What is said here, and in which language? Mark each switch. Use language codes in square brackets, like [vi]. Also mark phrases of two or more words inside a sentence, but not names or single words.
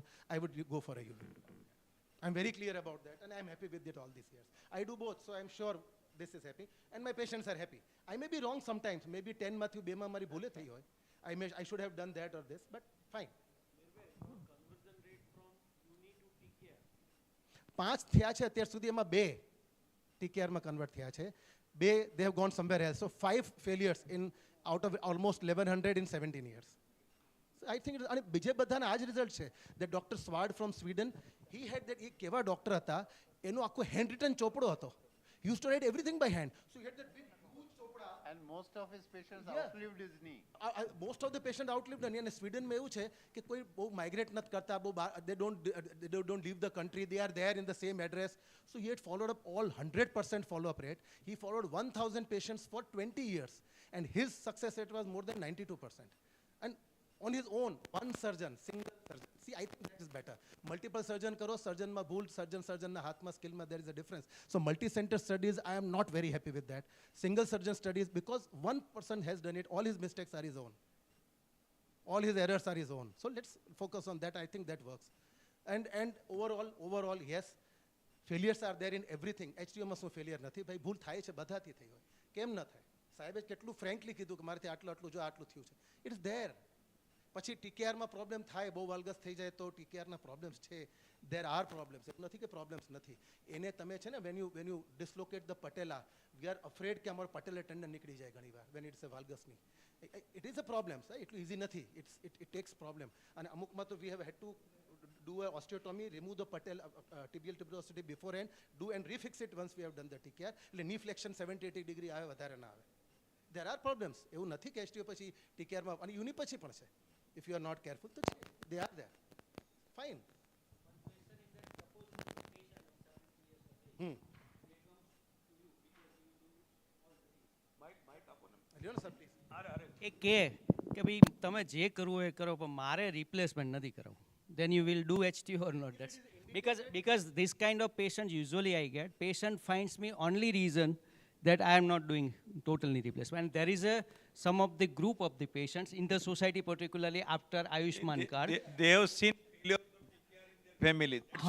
[en] I would go for a ULU. I'm very clear about that, and I'm happy with it all these years. I do both, so I'm sure this is happy, and my patients are happy. I may be wrong sometimes, maybe 10 [gu] માંથી બેમાં મારી ભૂલે થી હોય. [en] I should have done that or this, but fine. [gu] 5 થયા છે અત્યાર સુધી એમાં 2 TKR માં કન્વર્ટ થયા છે. [en] 2 they have gone somewhere else. So 5 failures in out of almost 1100 in 17 years. So I think [gu] અને બીજે બધાના આ જ રિઝલ્ટ છે. [en] That Dr. Swad from Sweden, he had that [gu] એક કેવા ડોક્ટર હતા, એનો આખો હેન્ડ રિટન ચોપડો હતો. [en] He used to write everything by hand. So he had that big huge chopra. And most of his patients outlived his knee. Most of the patient outlived the knee. [gu] And Sweden में એવું છે કે કોઈ બહુ migrate નથી કરતા, [en] they don't leave the country. They are there in the same address. So he had followed up all 100% follow-up rate. He followed 1,000 patients for 20 years, and his success rate was more than 92%. And on his own, one surgeon, single surgeon. See, I think that is better. Multiple surgeon karo, [gu] સર્જન માં ભૂલ, સર્જન ના હાથ માં સ્કિલ માં, [en] there is a difference. So multi-center studies, I am not very happy with that. Single surgeon studies, because one person has done it, all his mistakes are his own. All his errors are his own. So let's focus on that. I think that works. And overall, yes, failures are there in everything. [gu] HTO માં શું failure નથી. ભાઈ ભૂલ થાય છે, બધાથી થઈ હોય. કેમ ન થાય? સાહેબે કેટલું frankly કીધું કે મારાથી આટલું જો આટલું થયું છે. [en] It is there. [gu] પછી TKR માં પ્રોબ્લેમ થાય, બહુ વાલ્ગસ થઈ જાય તો TKR ના પ્રોબ્લેમ્સ છે. [en] There are problems. [gu] એવું નથી કે પ્રોબ્લેમ્સ નથી. એને તમે છે ને [en] when you dislocate the patella, we are afraid [gu] કે અમારો [en] patellar tendon [gu] નીકળી જાય ઘણીવાર [en] when it's a valgus knee. It is a problem, sir. [gu] એટલું easy નથી. [en] It takes problem. [gu] અને અમુકમાં તો [en] we have had to do a osteotomy, remove the patel, tibial tuberosity beforehand, do and refix it once we have done the TKR. [gu] એટલે [en] knee flexion [gu] 70-80 degree આવે, વધારે ના આવે. [en] There are problems. [gu] એવું નથી કે HTO પછી TKR માં અને uni પછી પણ છે. [en] If you are not careful, તો they are there. Fine. [gu] એ કે ભાઈ તમે જે કરવું એ કરો પણ મારે રિપ્લેસમેન્ટ નથી કરવું. [en] Then you will do HTO or not. That's because this kind of patient usually I get. Patient finds me only reason that I am not doing total knee replacement. And there is some of the group of the patients in the society, particularly after Ayushman card. They have seen family.